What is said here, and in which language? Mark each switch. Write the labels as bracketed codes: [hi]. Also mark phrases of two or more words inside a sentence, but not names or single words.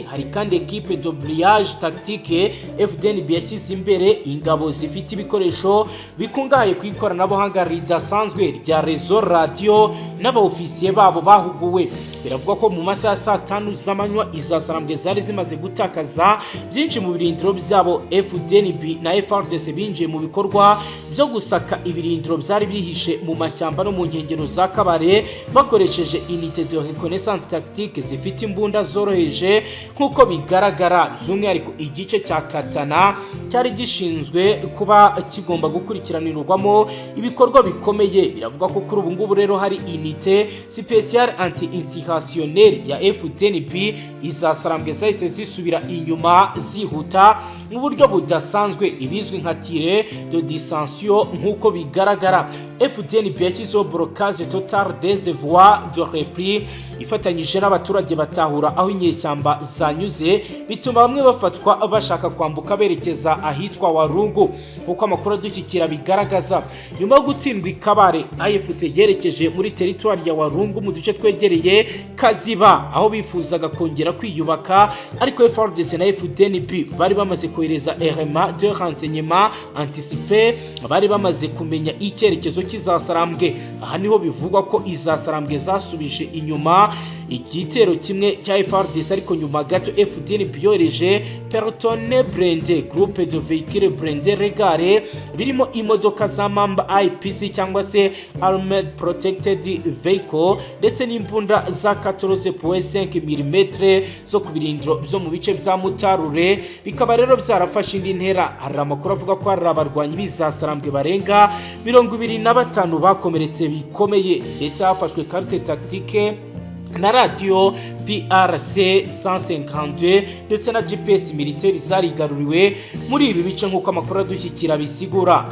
[rw] Hari kandi [fr] equipe de doublage tactique [rw] FDNB yashyize imbere ingabo zifite ibikoresho bikungahaye ku ikoranabuhanga ridasanzwe rya [fr] réseau radio [rw] n'abaofisiye babo bahuguwe. Biravugwa ko mu masaha saa 5 z'amanywa izasarambwe zari zimaze gutakaza byinshi mu birindiro byabo. FDNB na FARDC binjiye mu bikorwa byo gusaka ibirindiro byari bihishe mu mashyamba no mu nkengero za Kabare bakoresheje [fr] unité de reconnaissance tactique [rw] zifite imbunda zoroheje nk'uko bigaragara. By'umwihariko igice cya Katana cyari gishinzwe kuba kigomba gukurikiranirwamo ibikorwa bikomeye. Biravuga ko kuri ubu ngubu rero hari [fr] unité spéciale anti-insurrectionnelle [rw] ya FDNB izasarambwe zahise zisubira inyuma zihuta mu buryo budasanzwe, ibizwi nka [fr] tire de dissension [rw] nk'uko bigaragara. FDNB yashyizeho [fr] blocage total des voies de repli [rw] ifatanyije n'abaturage batahura aho inyeshyamba zanyuze, bituma bamwe bafatwa bashaka kwambuka berekeza ahitwa Warungu nk'uko amakuru adushyikira bigaragaza. Nyuma yo gutsindwa Kabare, AFC yerekeje muri territoire ya Warungu mu duce twegereye Kaziba aho bifuzaga kongera kwiyubaka, ariko FARDC na FDNB bari bamaze kohereza RMA [fr] de renseignement anticipé, [rw] bari bamaze kumenya icyerekezo kizasarambwe. Aha niho bivugwa ko izasarambwe zasubije inyuma igitero kimwe cya FARDC, ariko nyuma gato FDNB yohereje [fr] Pelotone Blindé groupe de véhicules blindés [rw] regare birimo imodoka za Mamba IPC cyangwa se [en] Armored Protected Vehicle [rw] ndetse n'imbunda za 14.5 mm zo ku birindiro byo mu bice bya Mutarure. Bikaba rero byarafashe indi ntera. Hari amakuru avuga ko hari abarwanyi bizasarambwe barenga 25 bakomeretse bikomeye, ndetse hafashwe [fr] carte tactique [rw] na radio PRC 152 ndetse na [fr] GPS militaire [rw] zarigaruriwe muri ibi bice nk'uko amakuru adushyikira bisigura.